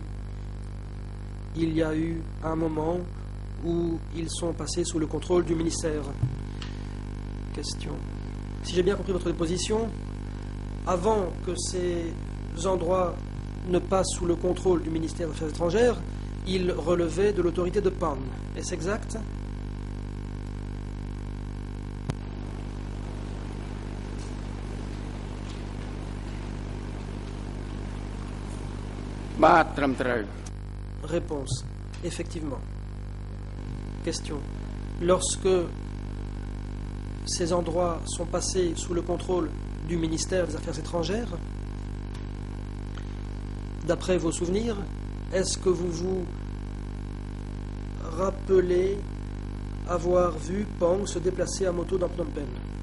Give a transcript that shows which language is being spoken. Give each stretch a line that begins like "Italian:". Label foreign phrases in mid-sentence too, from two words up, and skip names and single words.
French: Il y a eu un moment où ils sont passés sous le contrôle du ministère. Question. Si j'ai bien compris votre position, avant que ces endroits ne passent sous le contrôle du ministère des Affaires étrangères, ils relevaient de l'autorité de Pang. Est-ce exact?
Khmer: បាទត្រឹមត្រូវ
French: Réponse. Effectivement. Question. Lorsque ces endroits sont passés sous le contrôle du ministère des Affaires étrangères, d'après vos souvenirs, est-ce que vous vous rappelez avoir vu Pang se déplacer à moto dans Phnom Penh?